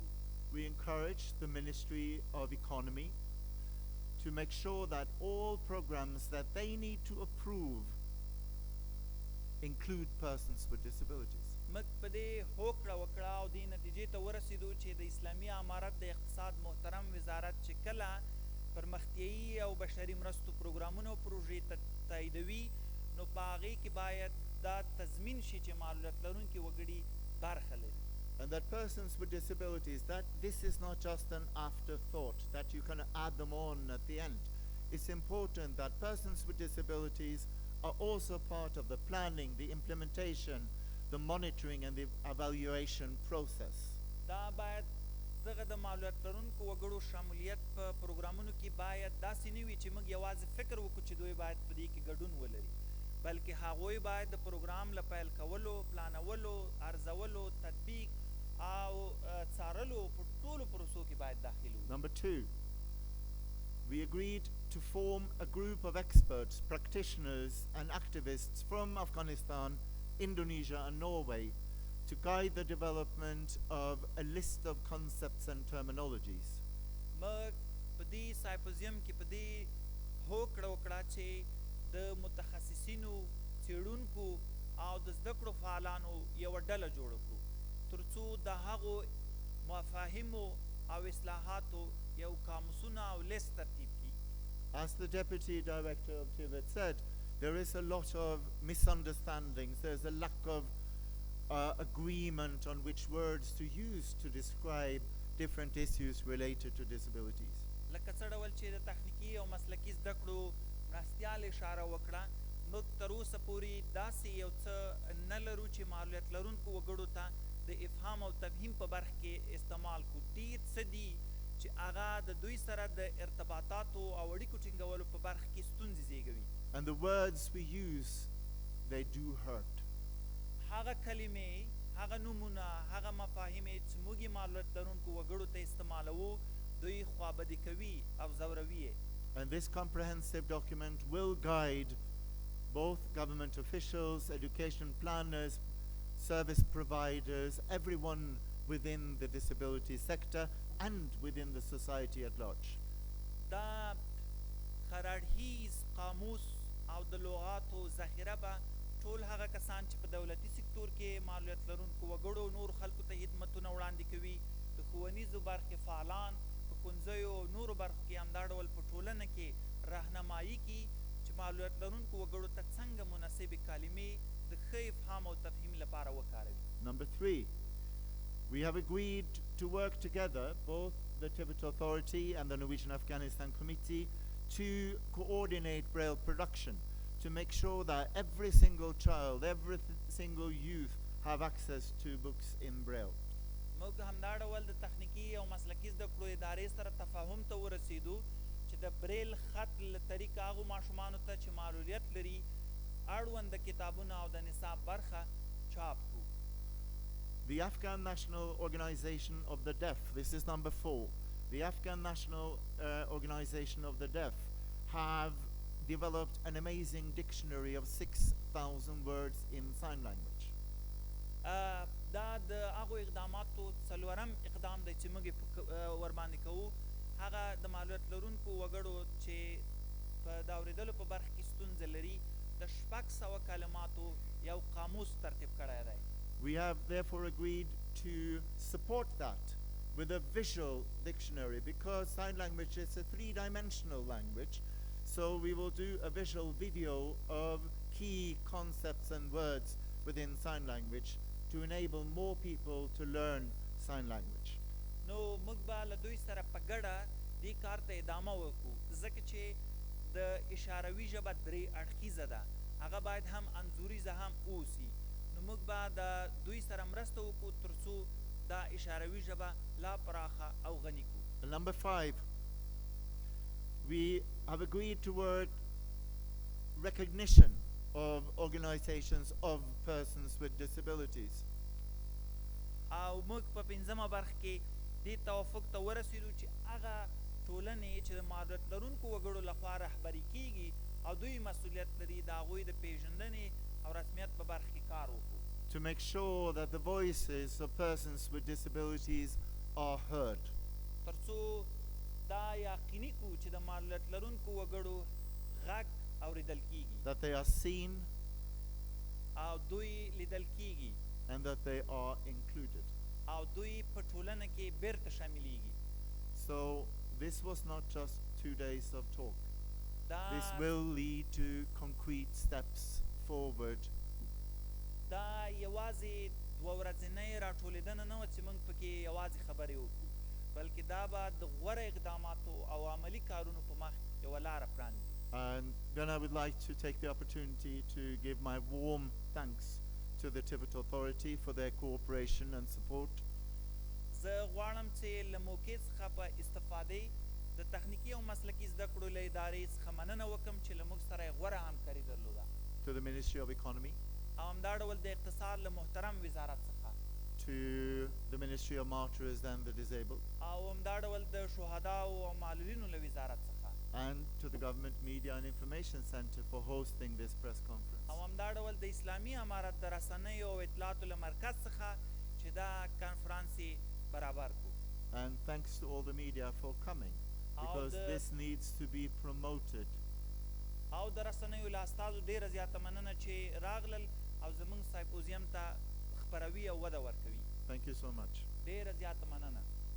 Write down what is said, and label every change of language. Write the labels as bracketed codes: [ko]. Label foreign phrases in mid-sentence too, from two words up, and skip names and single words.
[en] We encourage the Ministry of Economy to make sure that all programs that they need to approve include persons with disabilities. [ps] موږ په دې هوکړه وکړه او دې نتیجې ته ورسېدو چې د اسلامي امارت د اقتصاد محترم وزارت چې کله پرمختیایي او بشري مرستو پروګرامونه او پروژې تاییدوي نو په هغې کې باید دا تضمین شي چې معلولیت لرونکي وګړي برخه لري. [en] And that persons with disabilities, that this is not just an afterthought, that you can add them on at the end. It's important that persons with disabilities are also part of the planning, the implementation, the monitoring and the evaluation process. [ps] دا باید دغه د معلولیت لرونکو وګړو شمولیت په پروګرامونو کې باید داسې نه وي چې موږ یوازې فکر وکړو چې دوی باید په دې کې ګډون ولري، بلکې هغوی باید د پروګرام له پیل کولو، پلانولو، ارزولو، تطبیق او څارلو په ټولو پروسو کې باید داخل وي. [en] Number 2, we agreed to form a group of experts, practitioners and activists from Afghanistan, Indonesia and Norway to guide the development of a list of concepts and terminologies. [ps] موږ په دې سمپوزیم کې په دې هوکړه وکړه چې د متخصصینو، څېړونکو او د زده کړو فعالانو یوه ډله جوړه کړو تر څو د هغو مفاهیمو او اصلاحاتو یو قاموسونه او لیست ترتیب کړي. [en] As the Deputy Director of TVET said, there is a lot of misunderstandings. There's a lack of agreement on which words to use to describe different issues related to disabilities. [ps] لکه څه ډول چې د تخنیکی او مسلکی زده کړو مرستیال اشاره وکړه، موږ تر اوسه پورې داسې یو څه نه لرو چې معلولیت لرونکو وګړو ته د افهام او تفهیم په برخه کې استعمال کړو. ډېر څه دي چې هغه د دوی سره د ارتباطاتو او اړیکو ټینګولو په برخه کې ستونزې زیږوي. [en] And the words we use, they do hurt. [ps] هغه کلمې، هغه نومونه، هغه مفاهیمې چې موږ یې معلولیت لرونکو وګړو ته استعمالوو دوی خوابدي کوي او ځوروي یې. [en] And this comprehensive document will guide both government officials, education planners, service providers, everyone within the disability sector and within the society at large. [ps] دا خرړهیز قاموس او د لغاتو ذخیره به ټول هغه کسان چې په دولتي سکتور کې معلولیت لرونکو وګړو نور خلکو ته خدمتونه وړاندې کوي، د ښوونیزو برخې فعالان په ښوونځیو او نورو برخو کې همدا ډول په ټولنه کې راهنمایي کړي چې معلولیت لرونکو وګړو ته څنګه مناسبې کلمې د ښه افهام او تفهیم لپاره وکاروي. [en] Number 3, we have agreed to work together, both the Tibet Authority and the Norwegian Afghanistan Committee, to coordinate Braille production, to make sure that every single child, every single youth have access to books in Braille. [ps] موږ همدا ډول د تخنیکی او مسلکی زده کړو ادارې سره تفاهم ته ورسېدو چې د بریل خط له طریقه هغو ماشومانو ته چې معلولیت لري اړوند د کتابونو او د نصاب برخه چاپ کړو. [en] The Afghan National Organization of the Deaf, this is number 4. The Afghan National Organization of the Deaf have developed an amazing dictionary of 6,000 words in sign language. [ps] دا د هغو اقداماتو څلورم اقدام دی چې موږ ورباندې کوو، هغه د معلولیت لرونکو وګړو چې په د اورېدلو په برخه کې ستونزه لري د 600 کلماتو یو قاموس ترتیب کړی دی. [en] We have therefore agreed to support that with a visual dictionary because sign language is a 3-dimensional language. So we will do a visual video of key concepts and words within sign language to enable more people to learn sign language. [ps] نو موږ به له دوی سره په ګډه دې کار ته ادامه وکړو ځکه چې د اشاروي ژبه 3 اړخیزه ده، هغه باید هم انځوریزه هم اوسي. نو موږ به د دوی سره مرسته وکړو تر څو دا اشاروي ژبه لا پراخه او غني کړو. [en] Number 5, we have agreed toward recognition of organizations of persons with disabilities. [ps] او موږ په 5مه برخه کې دې توافق ته ورسېدو چې هغه ټولنې چې د معلولیت لرونکو وګړو لخوا رهبري کیږي او دوی مسؤلیت لري د هغوی د پیژندنې او رسمیت په برخه کې کار وکړو. [en] To make sure that the voices of persons with disabilities are heard. [ps] تر څو دا یقیني کړو چې د معلولیت لرونکو وګړو غږ اوریدل کیږي. [en] That they are seen. [ps] او دوی لیدل کیږي. [en] and that they are included. [ps] او دوی په ټولنه کې بیرته شاملېږي. [en] So this was not just 2 days of talk. This [ps] دا [en] will lead to concrete steps forward. [ps] دا یوازې 2 ورځنۍ راټولېدنه نه وه چې موږ پکې یوازې خبرې وکړو، بلکې دا به د غوره اقداماتو او عملي کارونو په مخ یوه لاره پرانځي. [en] And then I would like to take the opportunity to give my warm thanks to the Tibet Authority for their cooperation and support. [ps] زه غواړم چې له موقع څخه په استفادې د تخنیکي او مسلکي زده کړو له ادارې څخه مننه وکړم چې له موږ سره یې غوره همکاري درلوده. [en] To the Ministry of Economy, [ps] او همدا ډول د اقتصاد له محترم وزارت څخه، [en] to the Ministry of Martyrs and the Disabled, [ps] او همدا ډول د شهداو او معلولینو له وزارت څخه، [en] and to the Government Media and Information Center for hosting this press conference. [ps] او همدا ډول د اسلامي امارت د رسنیو او اطلاعاتو له مرکز څخه چې دا کنفرانس یې برابر کړو. [en] And thanks to all the media for coming, because this needs to be promoted. [ps] او د رسنیو له استازو ډېره زیاته مننه چې راغلل او زموږ سمپوزیم ته خپروي او وده ورکوي. [en] Thank you so much. [ps] ډېره زیاته مننه.